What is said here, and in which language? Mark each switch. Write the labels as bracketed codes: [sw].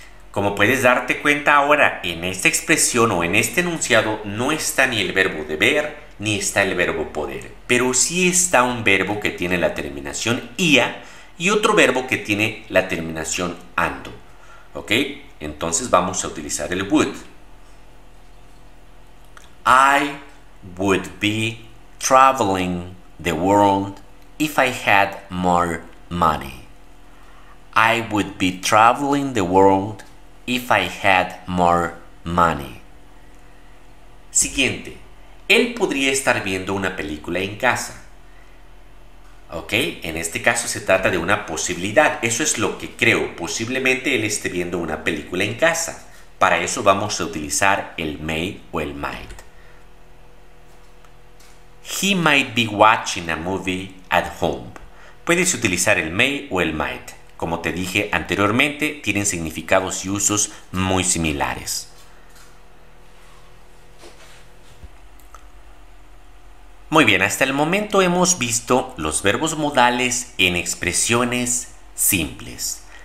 [es] Como puedes darte cuenta ahora, en esta expresión o en este enunciado no está ni el verbo deber ni está el verbo poder. Pero sí está un verbo que tiene la terminación ia y otro verbo que tiene la terminación ando. ¿Ok? Entonces vamos a utilizar el would. [en] I would be traveling the world if I had more money. I would be traveling the world if I had more money. [es] Siguiente. Él podría estar viendo una película en casa. ¿Ok? En este caso se trata de una posibilidad. Eso es lo que creo. Posiblemente él esté viendo una película en casa. Para eso vamos a utilizar el may o el might. [en] He might be watching a movie at home. [es] Puedes utilizar el may o el might. Como te dije anteriormente, tienen significados y usos muy similares. Muy bien, hasta el momento hemos visto los verbos modales en expresiones simples.